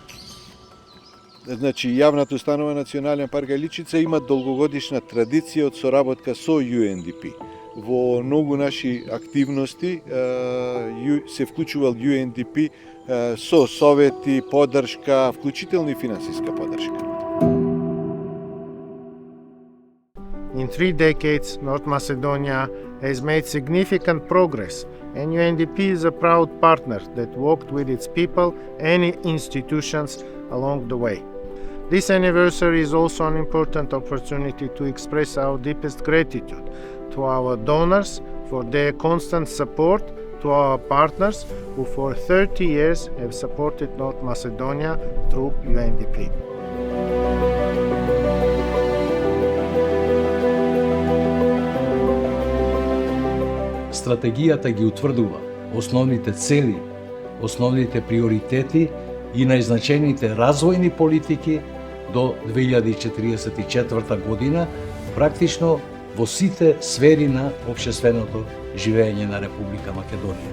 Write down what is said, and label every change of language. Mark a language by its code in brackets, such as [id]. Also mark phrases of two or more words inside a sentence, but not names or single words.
[mk] Значи, јавната установа Национален парк Галичица има долгогодишна традиција од соработка со UNDP. Во многу наши активности се вклучувал UNDP со совети, поддршка, вклучително и финансиска поддршка. [en] In 3 decades, North Macedonia has made significant progress, and UNDP is a proud partner that worked with its people and institutions along the way. This anniversary is also an important opportunity to express our deepest gratitude to our donors for their constant support, to our partners who for 30 years have supported North Macedonia through UNDP. [mk] Стратегијата ги утврдува основните цели, основните приоритети и најзначените развојни политики до 2044 година, практично во сите сфери на општественото живење на Република Македонија.